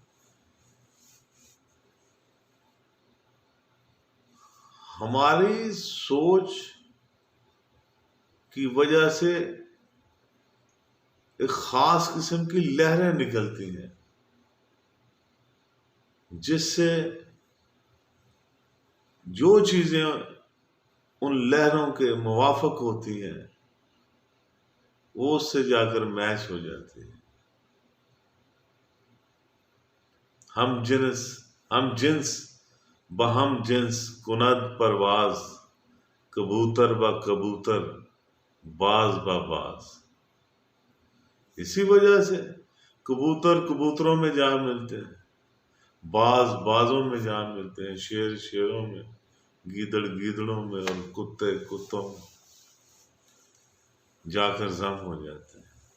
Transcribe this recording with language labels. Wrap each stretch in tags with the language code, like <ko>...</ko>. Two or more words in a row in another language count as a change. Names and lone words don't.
<ur>ہماری سوچ کی وجہ سے ایک خاص قسم کی لہریں نکلتی ہیں جس سے جو چیزیں ان لہروں کے موافق ہوتی ہیں وہ اس سے جا کر میچ ہو جاتی ہے۔</ur> <fa>ہم جنس بہم جنس کند پرواز، کبوتر با کبوتر، باز با باز۔</fa> <ur>اسی وجہ سے کبوتر کبوتروں میں جا ملتے ہیں، باز بازوں میں جا ملتے ہیں، شیر شیروں میں، گیدڑ گیدڑوں میں، اور کتے کتوں میں جا کر ضم ہو جاتے ہیں۔</ur>